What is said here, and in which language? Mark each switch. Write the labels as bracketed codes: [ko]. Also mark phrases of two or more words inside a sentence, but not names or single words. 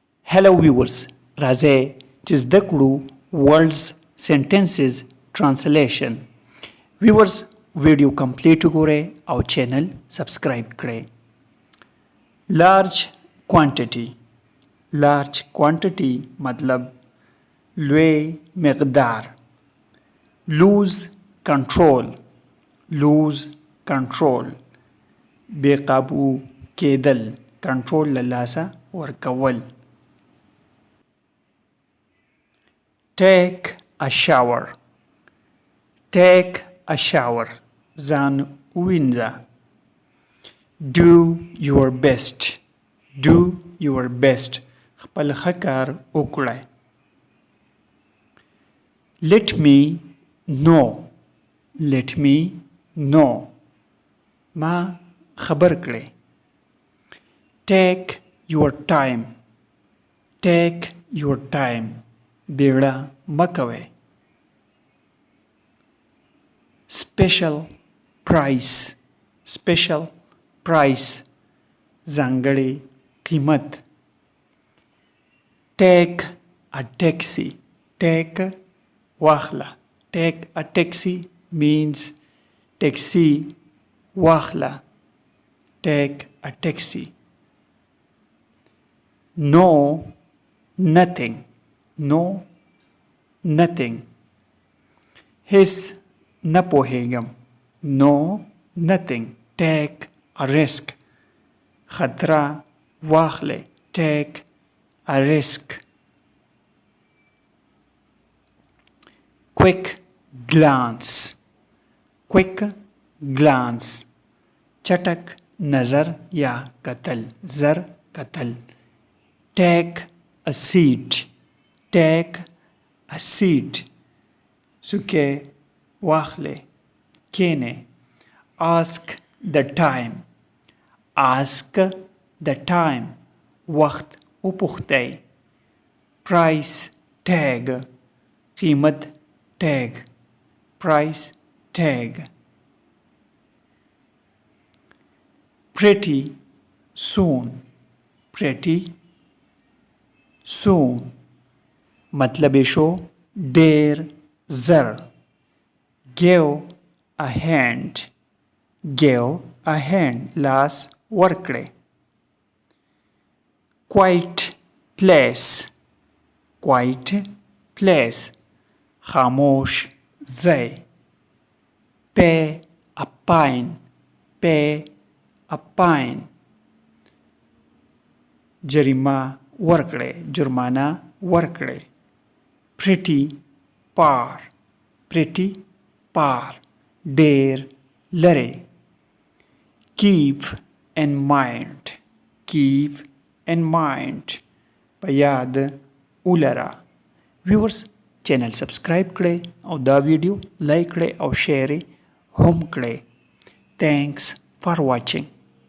[en] Hello viewers, [ps] راځئ چې زده کړو [en] words sentences translation. [ps] Viewers ویډیو کمپلیټ وګورئ او چینل سبسکرایب کړئ. [en] large quantity [ps] مطلب لوی مقدار. [en] lose control [ps] بے قابو کېدل، کنټرول له لاسه ورکول. [en] take a shower [ps] ځان ووینځه. [en] do your best [ps] خپل ښه کار وکړئ. [en] let me know [ps] ما خبر کړئ. [en] take your time [ps] بیړه مه کوئ. [en] special price [ps] ځانګړی قیمت. [en] take a taxi means taxi واخله. take a taxi. no nothing [ps] هیڅ نه پوهیږم. [en] no nothing. take a risk [ps] خطره واخله. [en] take a risk. quick glance [ps] چټک نظر یا کتل، زر کتل. [en] take a seat [ps] سوکې واخلې کېنې. [en] ask the time [ps] وخت وپوښتئ. [en] price tag قیمت tag. price tag. pretty soon [ps] مطلب یې شو ډېر زر. [en] give a hand [ps] لاس ورکړئ. [en] quiet place [ps] خاموش ځای. [en] pay a fine [ps] جریمه جرمانه ورکړئ. [en] pretty far [ps] ډېر لرې. [en] keep in mind [ps] په یاد ولره. viewers چینل سبسکرایب کړئ او دا ویډیو لایک کړئ او شیر هم کړئ. [en] thanks for watching.